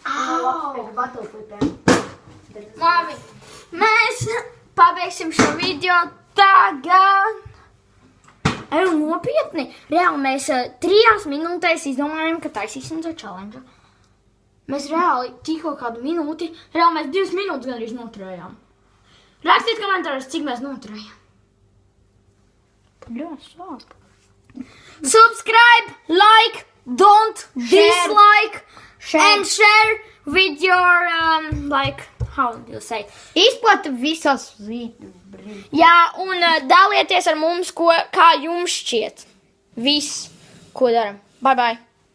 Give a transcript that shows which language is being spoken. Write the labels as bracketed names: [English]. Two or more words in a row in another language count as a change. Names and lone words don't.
[Latvian] Labi, mēs pabeigsim šo video tagad. Nopietni. Reāli mēs 3 minūtēs izdomājam, ka taisīsim to challenge. Mēs reāli tikko kādu minūti, reāli mēs 2 minūtes gandrīz noturējām. Rakstiet komentāros, cik mēs noturējām. [English] Subscribe, like, don't dislike, and share with your, how do you say? [Latvian] Izplata visas Jā, un dalieties ar mums, kā jums šķiet. Viss, ko daram. Bye.